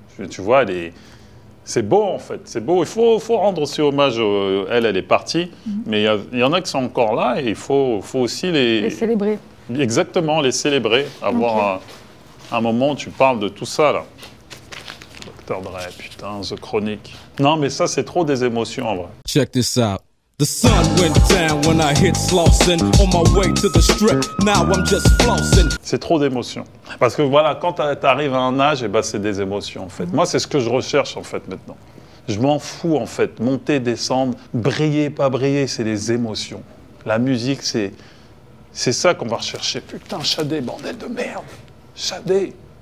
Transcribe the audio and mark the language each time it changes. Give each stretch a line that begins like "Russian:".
French: Tu vois, c'est beau en fait, c'est beau. Il faut rendre aussi hommage, elle est partie, mais il y en a qui sont encore là et il faut aussi les célébrer. Exactement, les célébrer, avoir un moment où tu parles de tout ça là. Dr. Dre, putain, The Chronic. Non, mais ça, c'est trop des émotions, en vrai.
English: Check this out. The sun went down when I hit Slauson. On my way to the strip, now I'm just flossing.
French: C'est trop d'émotions. Parce que voilà, quand t'arrives à un âge, eh ben, c'est des émotions, en fait. Moi, c'est ce que je recherche, en fait, maintenant. Je m'en fous, en fait. Monter, descendre, briller, pas briller, c'est les émotions. La musique, c'est ça qu'on va rechercher. Putain, Shadé, bordel de merde. Shadé.